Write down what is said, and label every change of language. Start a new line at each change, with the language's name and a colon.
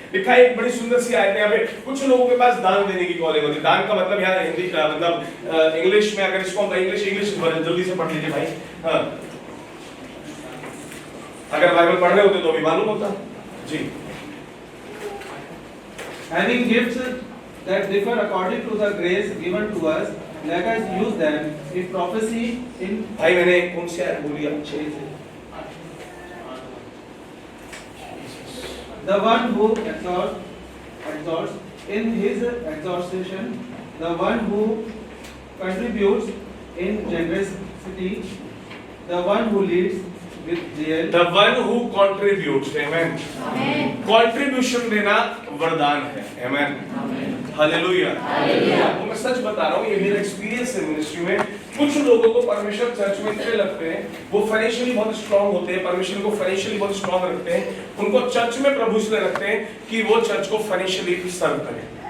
Hindi: लिखा है एक बड़ी सुंदर सी आयत है यहाँ पे, कुछ लोगों के पास दान देने की कॉलिंग होती है। दान का मतलब यहाँ हिंदी मतलब इंग्लिश में अगर इसको इंग्लिश जल्दी से पढ़ लीजिए भाई। हाँ, अगर बाइबल पढ़ रहे होते तो भी मालूम होता जी।
English: Having gifts that differ according to the grace given to us, let us use them. If prophecy in
Hindi: भाई मैंने कौन सी आयत बोली अच्छे से?
English: the one who exhorts in his exhortation, the one who contributes in generosity, the one who leads with zeal, The one who contributes, amen.
Hindi: Contribution देना वरदान है, amen. हालेलुया। आपको मैं सच बता रहा हूँ, ये मेरा एक्सपीरियंस है मिनिस्ट्री में। कुछ लोगों को परमेश्वर चर्च में इतने लगते हैं, वो फाइनेंशियली बहुत स्ट्रांग होते हैं, परमेश्वर को फाइनेंशियली बहुत स्ट्रांग रखते हैं, उनको चर्च में प्रभु इसलिए रखते हैं कि वो चर्च को फाइनेंशियली सर्व करें।